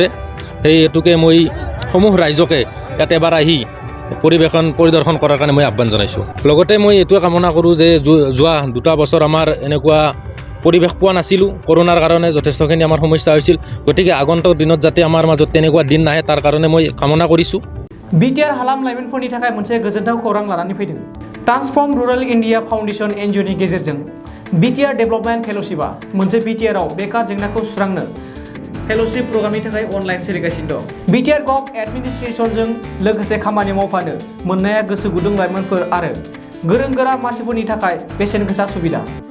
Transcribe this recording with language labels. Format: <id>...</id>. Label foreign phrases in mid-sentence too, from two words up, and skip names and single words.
<as>সেই হেতুকে মই সমূহ ৰাইজকে ইয়াত এবাৰ আহি পৰিদৰ্শন কৰাৰ কাৰণে মই আহ্বান জনাইছোঁ। লগতে মই এইটোৱে কামনা কৰোঁ যে যোৱা 2 বছৰ আমাৰ এনেকুৱা পৰিৱেশ পোৱা নাছিলোঁ। কৰোণাৰ কাৰণে যথেষ্টখিনি আমাৰ সমস্যা হৈছিল। গতিকে আগন্তুক দিনত যাতে আমাৰ মাজত তেনেকুৱা দিন নাহে, তাৰ কাৰণে মই কামনা কৰিছোঁ।</as> <brx>बिटिआर हालाम लाइमोनफोरनि थाखाय मोनसे गोजोनथाव खौरां लानानै फैदों। ट्रान्सफर्म रुरल इन्डिया फाउन्डेशन एनजिअनि गेजेरजों बिटिआर डेभेलपमेन्ट फेल'शिपआ मोनसे बिटिआरआव बेकार जेंनाखौ सुस्रांनो</brx> <en>fellowship program</en> <brx>थाखाय अनलाइन सोलिगासिनो दं। बिटिआर</brx> <en>gov administration</en> <brx>लोगोसे खामानि मावफानो मोननाया गोसो गुदुं लाइमोनफोर आरो गोरों गोरा मानसिफोरनि थाखाय बेसेन गोसा सुबिदा।</brx>